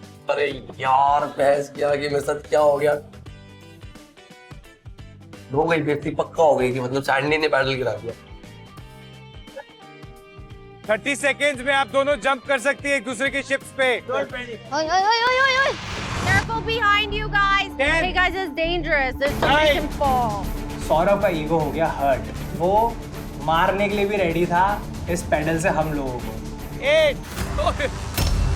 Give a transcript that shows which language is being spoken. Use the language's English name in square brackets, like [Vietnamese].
[Hindi] अरे यार, बहस किया कि मेरे साथ क्या हो गया। हो गई बेइज्जती, पक्का हो गई कि मतलब सैंडी ने पैडल गिरा दिया। 30 सेकेंड्स में आप दोनों जंप कर सकती है एक दूसरे की शिप्स पे। [English] Careful behind you guys. Hey guys, it's dangerous. There's somebody can fall. [Hindi] Saurabh का ईगो हो गया हर्ट। वो मारने के लिए भी रेडी था इस पैडल से हम लोगों को। 8